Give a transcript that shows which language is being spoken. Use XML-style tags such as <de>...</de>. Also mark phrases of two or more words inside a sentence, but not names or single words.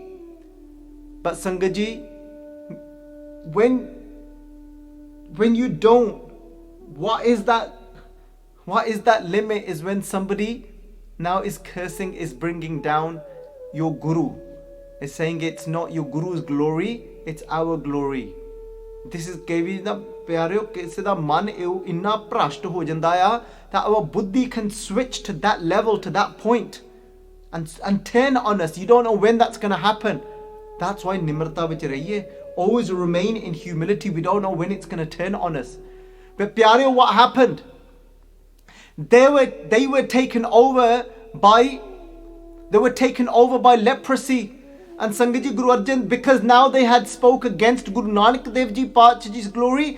<en>But Sangat ji, when you don't, what is that limit? Is when somebody now is cursing, is bringing down your Guru, is saying it's not your Guru's glory, it's our glory. This is</en> <pa>ਕੇਵੀ ਦਾ ਪਿਆਰਿਓ, ਕਿਸੇ ਦਾ ਮਨ ਇੰਨਾ ਭ੍ਰਸ਼ਟ ਹੋ ਜਾਂਦਾ ਯਾ</pa> <en>that our buddhi can switch to that level, to that point, and turn on us. You don't know when that's going to happen. That's why</en> <pa>ਨਿਮਰਤਾ ਵਿੱਚ ਰਹੀਏ.</pa> <en>Always remain in humility. We don't know when it's going to turn on us. But pyareo, what happened? They were taken over by leprosy. And Sangat ji, Guru Arjan, because now they had spoke against Guru Nanak Dev Ji Paatshah Ji's glory.</en>